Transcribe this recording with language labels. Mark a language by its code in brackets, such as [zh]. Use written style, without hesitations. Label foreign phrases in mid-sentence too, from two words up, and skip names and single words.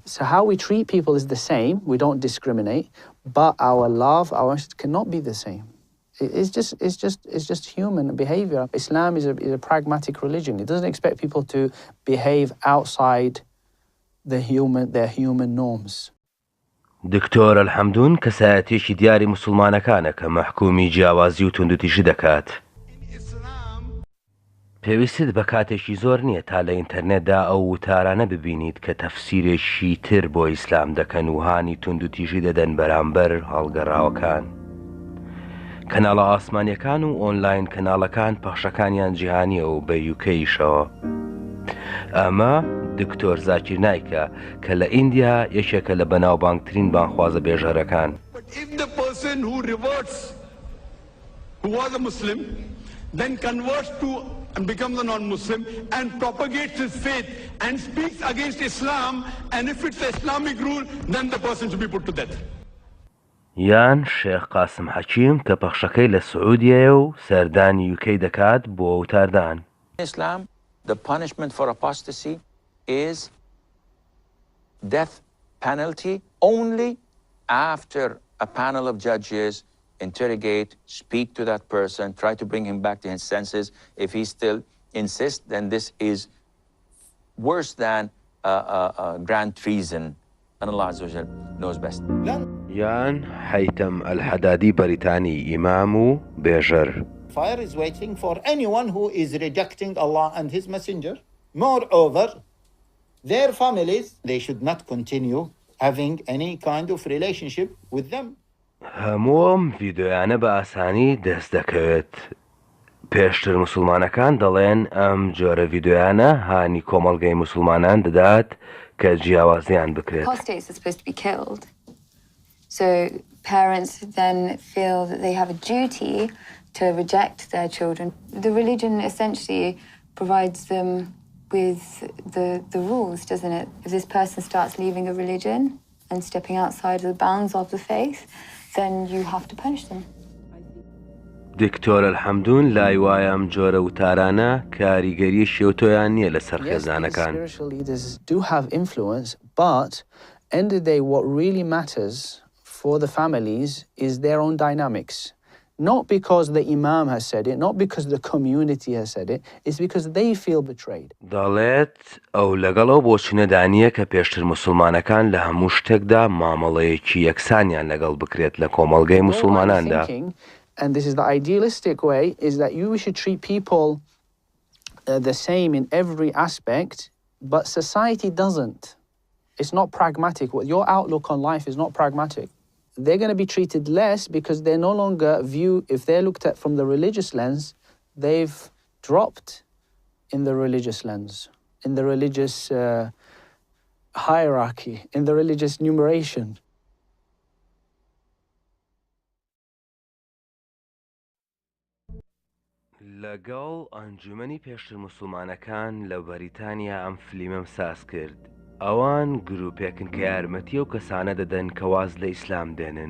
[en] So how we treat people is the same. We don't discriminate, but our love, cannot be the same. It's just human behavior. Islam is a pragmatic religion. It doesn't expect people to behave outside their human norms. [ckb] دکتۆر الحەمدون کەسایەتیەکی دیاری موسڵمانەکانە کە مەحکومی جیاوازی و توندوتیژی دەکات. پێویستت بە کاتێکی زۆر نییە تا لە ئینتەرنێتدا ئەو وتارانە ببینیت کە تەفسیرێکی تر بۆ ئیسلام دەکەن و هانی توندوتیژی دەدەن بەرامبەر هەڵگەڕاوەکان. کەناڵە ئاسمانیەکان و ئۆنلاین کەناڵەکان پەخشەکانیان جیهانیە و بە یوکەیشەوە. ئەمە دکتۆر زاکیر نایکە کە لە ئیندیا یەکێکە لە بەناوبانگترین بانخوازە بێژەرەکان. [en] If the person who reverts, who was a Muslim, then converts to and becomes a non-Muslim and propagates his faith and speaks against Islam, and if it's Islamic rule, then the person should be put to death. [ckb] یان شێخ قاسم حەکیم کە پەخشەکەی لە سعودیەیە و سەردانی یوکەی دەکات بۆ وتاردان. [en] Islam, the punishment for apostasy is death penalty only after a panel of judges interrogate, speak to that person, try to bring him back to his senses. If he still insists, then this is worse than grand treason. And [ar] الله عز وجل [en] knows best. [ckb] یان حەیتەم ئەلحەدادی بەریتانی ئیمام و بێژەر. [en] Fire is waiting for anyone who is rejecting Allah and His Messenger. Moreover, their families, they should not continue having any kind of relationship with them. [ckb] هەمووم ڤیدۆیانە بە ئاسانی دەست دەکەوێت. پێشتر موسڵمانەکان دەڵێن ئەم جۆرە ڤیدۆیانە هانی کۆمەڵگەی موسڵمانان دەدات کە جیاوازیان بکرێت. [en] Apostates are supposed to be killed. So parents then feel that they have a duty to reject their children. The religion essentially provides them with the rules, doesn't it? If this person starts leaving a religion and stepping outside of the bounds of the faith, then you have to punish them. [ckb] دکتۆر الحەمدون لای وایە ئەم جۆرە وتارانە کاریگەری شێوتۆیان نییە لەسەر خێزانەکان. [en] Spiritual leaders do have influence, but end of the day what really matters for the families is their own dynamics. Not because the imam has said it, not because the community has said it, it's because they feel betrayed. [ckb] دەڵێت ئەو لەگەڵەوە بۆچینەدانیە کە پێشتر موسڵمانەکان لە هەموو شتێکدا مامەڵەیەکی یەکسانیان لەگەڵ بکرێت لە کۆمەڵگەی موسڵماناندا. [en] And this is the idealistic way, is that you should treat people the same in every aspect, but society doesn't. It's not pragmatic. Your outlook on life is not pragmatic. They're going to be treated less because they're no longer if they're looked at from the religious lens, they've dropped in the religious lens, in the religious hierarchy, in the religious numeration. [ckb] لەگەڵ ئەنجومەنی پێشتر موسڵمانەکان لە بەریتانیا ئەم فلیمەم ساز کرد. ئەوان گروپێکن کە یارمەتی ئەو کەسانە دەدەن کە واز لە ئیسلام دێنن.